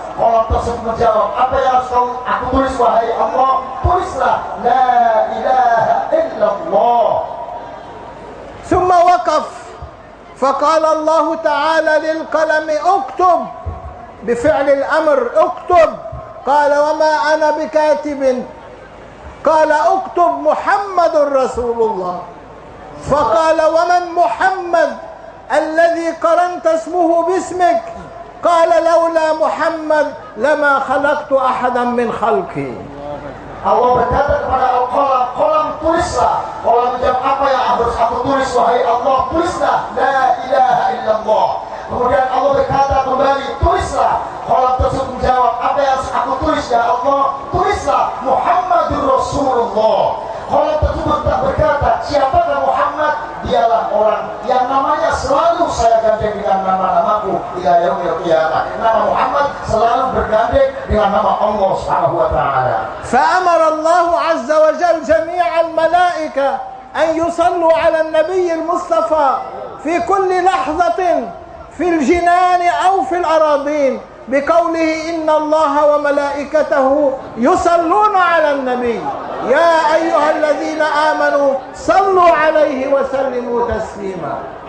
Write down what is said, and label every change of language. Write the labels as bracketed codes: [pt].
[id] Qalam tersebut menjawab, apa yang harus aku tulis wahai Allah? Tulislah la ilaha illallah. [ar] ثم وقف فقال الله تعالى للقلم اكتب بفعل الأمر اكتب. قال وما أنا بكاتب. قال اكتب محمد رسول الله. فقال ومن محمد؟ الذي قرنت اسمه باسمك؟ قال لولا محمد لما خلقت احدا من خلقي. [id] Allah berkata kepada Al-Qalam, Qalam tulislah. Qalam menjawab, apa yang harus aku tulis, wahai Allah? Tulislah, la ilaha illallah. Kemudian Allah berkata kembali, tulislah. Qalam tersebut menjawab, apa yang harus aku tulis, ya Allah? Tulislah, Muhammadur Rasulullah. Qalam tersebut tak berkata, siapakah Muhammad? Dialah orang yang namanya selalu saya gandeng dengan nama-namaku. [ar] Ila yaumil qiyamah. [id] Nama Muhammad selalu bergandeng dengan nama Allah Subhanahu wa taala. [ar] فأمر الله عز وجل جميع الملائكة أن يصلوا على النبي المصطفى في كل لحظة في الجنان أو في الأراضين بقوله إن الله وملائكته يصلون على النبي يا أيها الذين آمنوا صلوا عليه وسلموا تسليما.